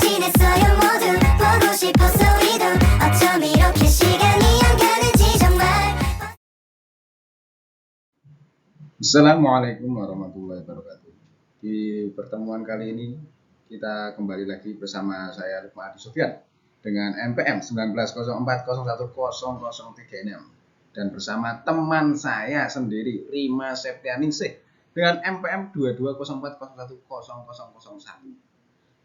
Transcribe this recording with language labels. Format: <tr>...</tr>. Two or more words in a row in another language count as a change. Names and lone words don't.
<ko>있어요 모두 보고 싶었어 우리도 어쩜 이렇게 시간이 안 가는지 정말.</ko> <ar>السلام عليكم ورحمة الله وبركاته.</ar> <id>Di pertemuan kali ini kita kembali lagi bersama saya Lukman Adi Sofyan dengan MPM 1904011003 dan bersama teman saya sendiri Rima Septianingsih dengan MPM 2204011001.</id>